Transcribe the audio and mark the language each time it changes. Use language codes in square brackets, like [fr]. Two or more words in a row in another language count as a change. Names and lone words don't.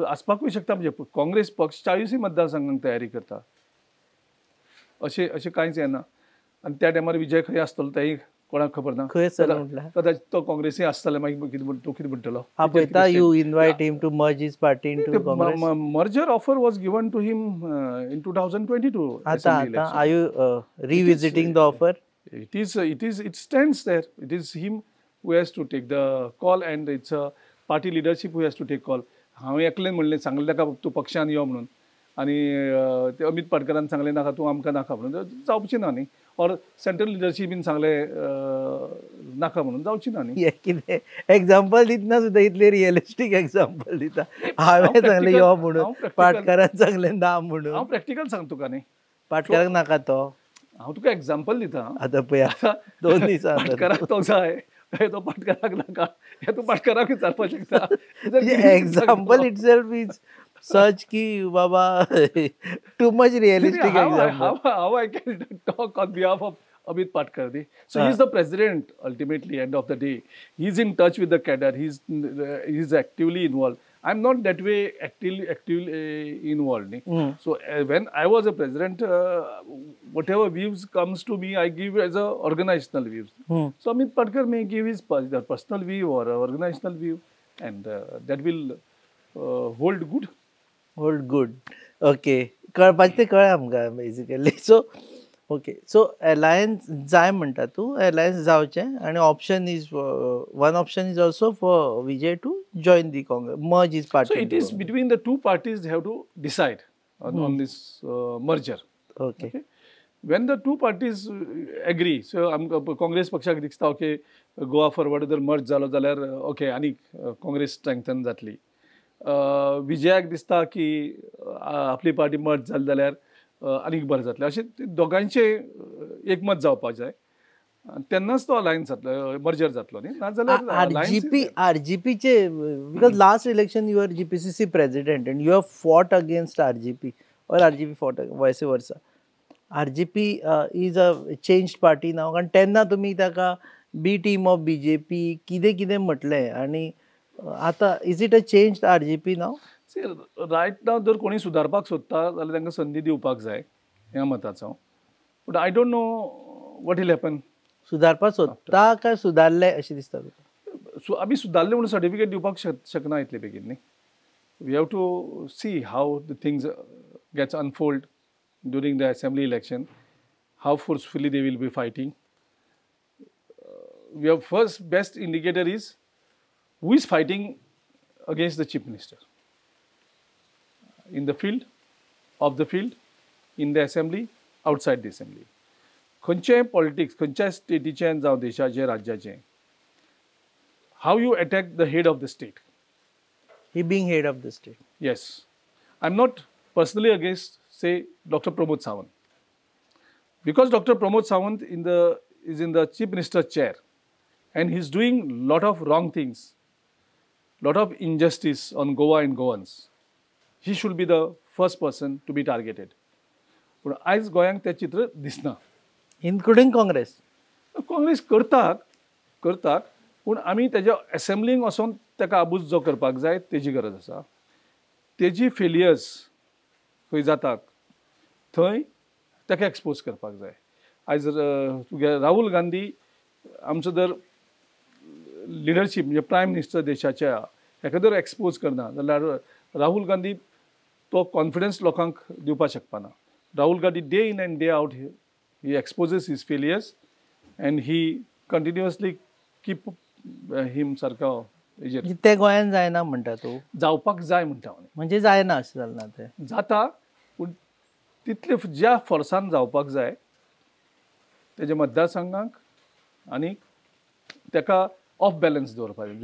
[kok] आसपाकूय शकता, म्हणजे काँग्रेस पक्ष 40 मतदारसंघांक तयारी करता, अशें कांयच येना. आनी त्या टायमार विजय खंय आसतलो तेंय कोणाक खबर ना. खंय आसतलो म्हटल्यार? कदाचित तो काँग्रेसी आसतले. मागीर तूं कितें म्हणटलो? आपयता [en] you invite him to merge his party into Congress? merger offer was given to him in 2022. आतां are you revisiting the offer? It stands there. It is him who has to take the call, and it's a party leadership who has to take call. [kok] हांव एकलें म्हणलें, सांगलें ताका तूं पक्षान यो म्हणून, आनी ते अमित पाटकरान सांगलें नाका, तूं आमकां नाका म्हणून, जावचें ना न्ही. ऑर [en] central leadershipin [kok] सांगलें नाका म्हणून, जावचें ना न्ही. कितें एग्जाम्पल दितना सुद्दां इतलें [en] realistic example [kok] दिता. हांवें सांगलें यो म्हणून, पाटकरान सांगलें ना म्हणून. हांव प्रॅक्टिकल सांग तुका न्ही. पाटकराक नाका तो. हांव तुका एग्जाम्पल दिता. आतां पळय, 2 दीस पाटकराक तो जाय, तो पाटकराक नाका, हे तूं पाटकराक विचारपाक शकता. [en] example itself is such [hi] की बाबा [en] too much realistic example. How I can talk on behalf of Amit Patkar. So he is the president ultimately, end of the day. He is in touch with the cadre. He is actively involved. I'm not that way actively involved. So when I was a president, whatever views comes to me, I give as a organizational views. So Amit Patkar may give his personal view or organizational view, and that will hold good. Hold good. Okay. [kok] कळपाचें तें कळ्ळें आमकां बेसिकली. [en] so okay, so alliance [kok] जाय म्हणटा तूं, अलायन्स जावचें, आनी [en] option is one option is also for Vijay to join the Congress, merge his party. So it is between the two parties they have to decide on this merger. Okay. When the two parties agree, so [kok] काँग्रेस पक्षाक दिसता ओके गोवा फॉरवर्ड जर मर्ज जालो जाल्यार ओके आनी काँग्रेस स्ट्रेंथन जातली. विजयाक दिसता की आपली पार्टी मर्ज जाली जाल्यार आनीक बरें जातलें, अशें दोगांयचे एकमत जावपाक जाय, तेन्नाच तो अलायन्स जातलो, मर्जर जातलो न्ही. नाजाल्यार [en] RGP's, because last election you are GPCC president and you have fought against RGP and RGP fought vice versa. RGP is a changed party now, [kok] कारण तेन्ना तुमी ताका [en] B team of BJP [kok] कितें कितें म्हटलें, आनी आतां [en] is it a changed RGP now? right now [kok] जर कोणी सुदारपाक सोदता जाल्यार तांकां संदी दिवपाक जाय, ह्या मताचो. [en] but I don't know what will happen. [kok] सुदारपाक सोदता काय सुदारले अशें दिसता तुका? आमी सुदारले म्हणून सर्टिफिकेट दिवपाक शकना इतले बेगीन न्ही. [en] we have to see how the things gets unfold during the assembly election, how forcefully they will be fighting. we have first best indicator is who is fighting against the chief minister. In the field, off the field, in the assembly, outside the assembly. [kok] खंयचेय पॉलिटिक्स खंयच्याय स्टेटीचें जावं देशाचें राज्याचें, [en] how you attack the head of the state. He being head of the state. Yes. I'm not personally against, say, Dr. Pramod Sawant. Because Dr. Pramod Sawant is in the chief minister's chair and he's doing lot of wrong things, lot of injustice on Goa and Goans. He should be the first person to be targeted. [kok] पण आयज गोंयांक तें चित्र दिसना. इन्क्लुडिंग काँग्रेस. काँग्रेस करतात पूण आमी तेज्या असेंब्लींक वचोन ताका आबूज जो करपाक जाय तेजी गरज आसा. तेजी फेलियर्स खंय जातात थंय ताका एक्सपोज करपाक जाय. आयज तुगे राहुल गांधी आमचो जर लिडरशीप म्हणजे [en] prime minister [kok] देशाच्या हेका जर एक्सपोज करना जाल्यार राहुल गांधी तो कॉन्फिडन्स लोकांक दिवपाक शकपाना. [en] Rahul Gandhi day in and day out he exposes his failures and he continuously keep him [kok] सारको हेजेर. ते गोंयान जायना म्हणटा तूं. जावपाक जाय म्हणटा हांव. म्हणजे जायना अशें जालें ना तें. जाता पूण तितले ज्या फोर्सान जावपाक जाय तेजे मतदारसंघाक आनी ताका [en] off balance [kok] दवरपाक जाय.